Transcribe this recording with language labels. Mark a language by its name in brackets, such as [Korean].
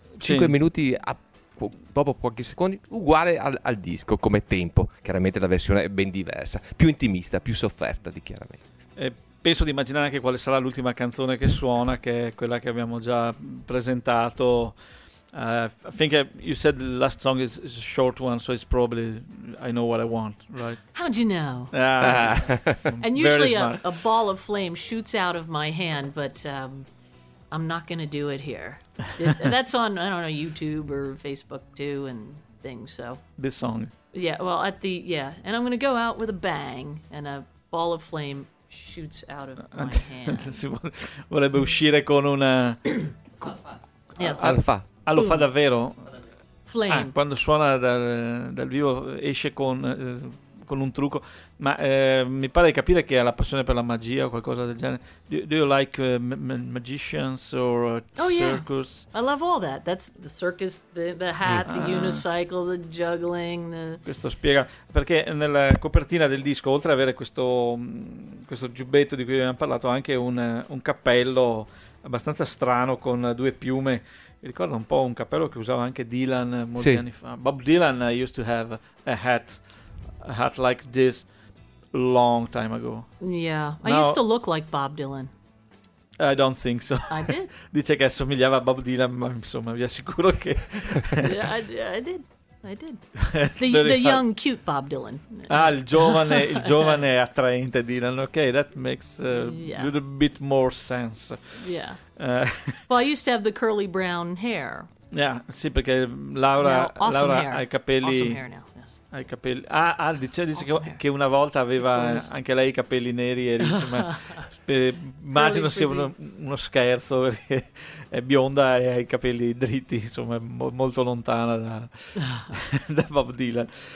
[Italian] 5 minuti a, dopo pochi secondi, uguale al disco come tempo. Chiaramente la versione è ben diversa, più intimista, più sofferta. Penso di immaginare anche quale sarà l'ultima canzone che suona, che è quella che abbiamo già presentato. [English] I think you said the last song is a short one, so it's probably I Know What I Want, right? How'd you know? And usually a ball of flame shoots out of my hand, but I'm not going to do it here. That's on, I don't know, YouTube or Facebook too and things, so. This song. Yeah. And I'm going to go out with a bang, and a ball of flame shoots out of my hand. [Italian] Si vorrebbe uscire con una... Alfa. Ah, lo fa davvero? [English] Flame. [Italian] Ah, quando suona dal vivo esce con un trucco. Ma mi pare di capire che ha la passione per la magia o qualcosa del genere. [English] Do you like magicians or circus? Yeah. I love all that. That's the circus, the hat, the unicycle, the juggling. [Italian] Questo spiega perché nella copertina del disco, oltre ad avere questo giubbetto di cui abbiamo parlato, ha anche un cappello abbastanza strano con due piume. Ricorda un po' un cappello che usava anche Dylan molti anni fa. [English] Bob Dylan used to have a hat like this long time ago. Yeah, now, I used to look like Bob Dylan. I don't think so. I did. [Italian] Dice che assomigliava a Bob Dylan, ma insomma vi assicuro che... [English] I did. The young, cute Bob Dylan. [Italian] Ah, il giovane attraente Dylan. [English] Okay, that makes a little bit more sense. Yeah. Well, I used to have the curly brown hair. [Italian] Yeah, sì, perché Laura, [English] now, awesome [Italian] Laura [English] hair. [Italian] Ha i capelli. [English] Awesome hair now. Yes. [Italian] Ha i capelli. Ah, dice awesome che una volta aveva anche lei i capelli neri. E dice, ma immagino sia uno scherzo perché è bionda e ha i capelli dritti. Insomma, molto lontana da Bob Dylan.